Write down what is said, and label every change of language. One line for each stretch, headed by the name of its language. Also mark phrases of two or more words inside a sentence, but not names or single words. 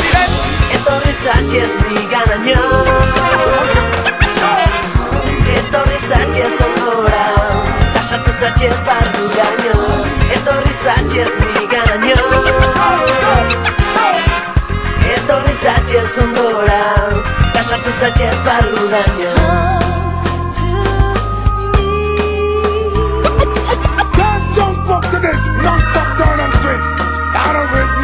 Basque: Etorri zatxez niganaino, etorri zatxez ondora, ta sartu zatxez barruraino. Etorri zatxez niganaino, etorri zatxez ondora, ta sartu zatxez barruraino.
English: Can't jump up to this non-stop turn and twist. Down of His